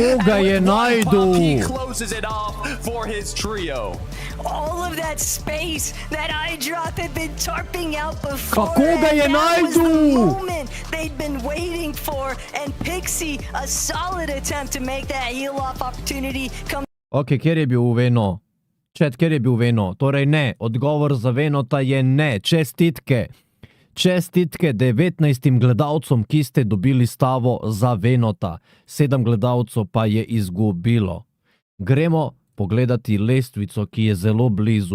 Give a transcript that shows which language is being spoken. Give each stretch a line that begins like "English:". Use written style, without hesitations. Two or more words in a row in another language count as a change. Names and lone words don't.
English: And with one pop, he closes it off for his trio. All of that space that I drop had been tarping out before. And that was the moment they'd been waiting for. And Pixie, a solid attempt to make that heal off opportunity come.
Slovenian: Ok, kjer je bil Veno? Chat, kjer je bil Veno? Torej ne, odgovor za Venota je ne. Čestitke. Čestitke 19 gledalcom, ki ste dobili stavo za Venota. 7 gledalcev pa je izgubilo. Gremo pogledati lestvico, ki je zelo blizu.